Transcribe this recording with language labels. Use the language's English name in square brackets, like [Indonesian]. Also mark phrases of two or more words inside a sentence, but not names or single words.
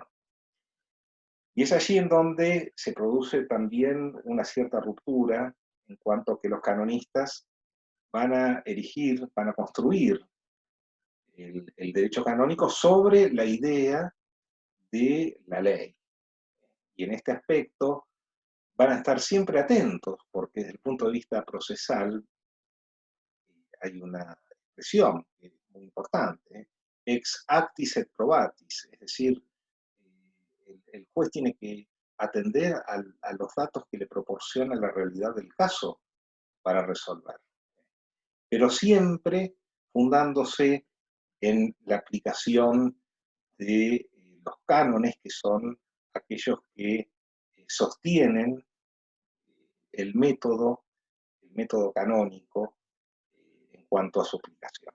[Spanish] Y es allí en donde se produce también una cierta ruptura en cuanto a que los canonistas van a erigir, van a construir el derecho canónico sobre la idea de la ley. Y en este aspecto van a estar siempre atentos, porque desde el punto de vista procesal hay una expresión muy importante, [Latin] ex actis et probatis, [Spanish] es decir, el juez tiene que atender a los datos que le proporciona la realidad del caso para resolver, pero siempre fundándose en la aplicación de los cánones, que son aquellos que sostienen el método canónico en cuanto a su aplicación.